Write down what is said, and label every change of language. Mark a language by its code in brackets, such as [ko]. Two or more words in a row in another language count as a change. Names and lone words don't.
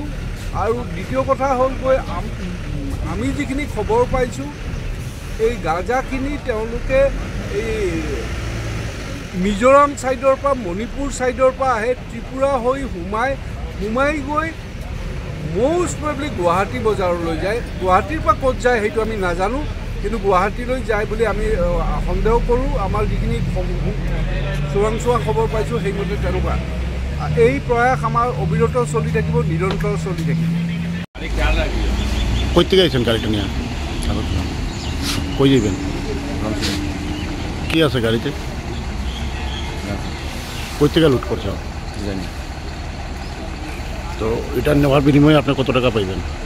[as] আৰু দ্বিতীয় কথা হ'ল গৈ আমি যিখিনি খবৰ পাইছোঁ, এই গাঁজাখিনি তেওঁলোকে এই মিজোৰাম ছাইডৰ পৰা, মণিপুৰ ছাইডৰ পৰা আহে, ত্ৰিপুৰা হৈ সোমাই গৈ [en] most probably [as] গুৱাহাটী বজাৰলৈ যায়। গুৱাহাটীৰ পৰা ক'ত যায় সেইটো আমি নাজানো, কিন্তু গুৱাহাটীলৈ যায় বুলি আমি সন্দেহ কৰোঁ। আমাৰ যিখিনি চোৰাংচোৱা খবৰ পাইছোঁ সেইমতে তেনেকুৱা। এই প্রয়াস আমার অবিরত চলি থাকিব, নিরন্তর চলি থাকিব। [bn] কই থেকে আইছেন গাড়িটা নিয়ে? কই যাবেন? কি আছে গাড়িতে? কই থেকে লুট করছে জানি। তো এটা নেওয়ার বিনিময়ে আপনি কত টাকা পাইবেন?